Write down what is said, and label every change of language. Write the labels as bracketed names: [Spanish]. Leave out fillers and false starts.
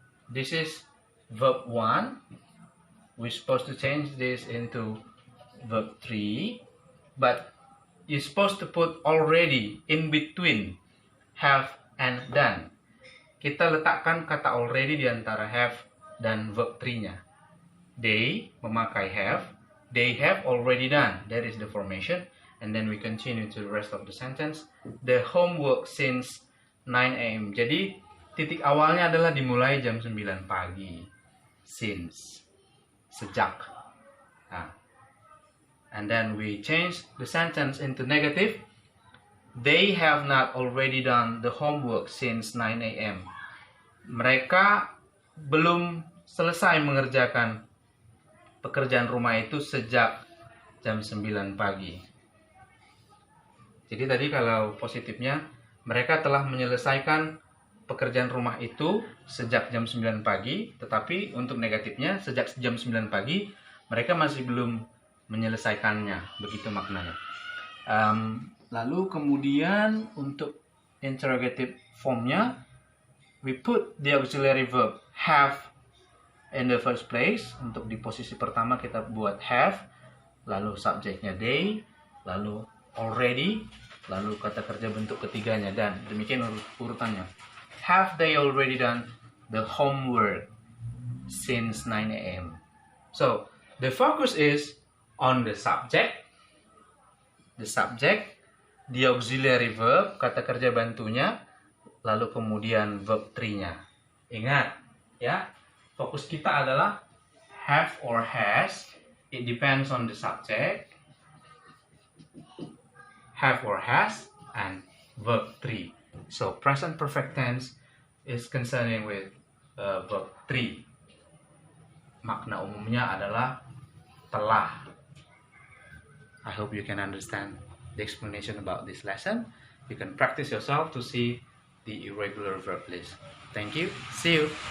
[English] This is verb 1. We're supposed to change this into verb 3, but you're supposed to put already in between have and done. [Indonesian] Kita letakkan kata already di antara have dan verb 3-nya. [English] They memakai have. They have already done. That is the formation. And then we continue to the rest of the sentence. The homework since 9 a.m. [Indonesian] Jadi titik awalnya adalah dimulai jam 9 pagi. [English] Since. [Indonesian] Sejak. Nah. [English] And then we change the sentence into negative. They have not already done the homework since 9 a.m. [Indonesian] Mereka belum selesai mengerjakan pekerjaan rumah itu sejak jam 9 pagi. Jadi tadi kalau positifnya mereka telah menyelesaikan pekerjaan rumah itu sejak jam 9 pagi, tetapi untuk negatifnya sejak jam 9 pagi mereka masih belum menyelesaikannya, begitu maknanya. Lalu kemudian untuk interrogative formnya, [English] we put the auxiliary verb have in the first place. [Indonesian] Untuk di posisi pertama kita buat have, lalu subjeknya they, lalu already, lalu kata kerja bentuk ketiganya, dan demikian urutannya. [English] Have they already done the homework since 9 a.m.? So the focus is on the subject, the auxiliary verb, [Indonesian] kata kerja bantunya, lalu kemudian [English] verb 3-nya. [Indonesian] Ingat, ya, fokus kita adalah have or has. [English] It depends on the subject, have or has, and verb 3. So present perfect tense is concerning with verb 3. [Indonesian] Makna umumnya adalah telah. [English] I hope you can understand the explanation about this lesson. You can practice yourself to see the irregular verb list. Thank you. See you.